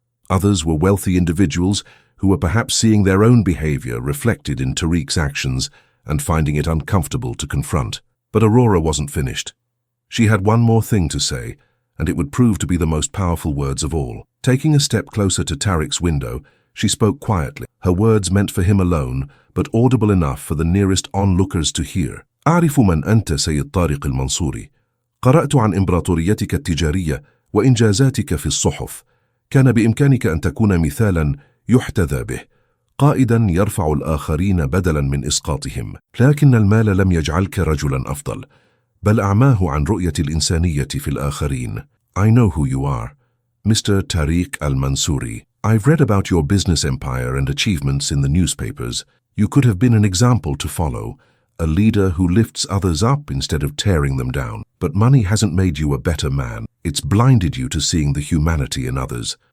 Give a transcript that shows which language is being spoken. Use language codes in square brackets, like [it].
[en] Others were wealthy individuals who were perhaps seeing their own behavior reflected in Tariq's actions and finding it uncomfortable to confront. But Aurora wasn't finished. She had one more thing to say, and it would prove to be the most powerful words of all. Taking a step closer to Tariq's window, she spoke quietly, her words meant for him alone, but audible enough for the nearest onlookers to hear. [ar] أعرف من أنت سيد طارق المنصوري. قرأت عن إمبراطوريتك التجارية وإنجازاتك في الصحف. كان بإمكانك أن تكون مثالاً يحتذى به، قائداً يرفع الآخرين بدلاً من إسقاطهم. لكن المال لم يجعلك رجلاً أفضل، بل أعماه عن رؤية الإنسانية في الآخرين. [en] I know who you are, Mr. Tariq al-Mansouri. I've read about your business empire and achievements in the newspapers. You could have been an example to follow, a leader who lifts others up instead of tearing them down. But money hasn't made you a better man. It's blinded you to seeing the humanity in others.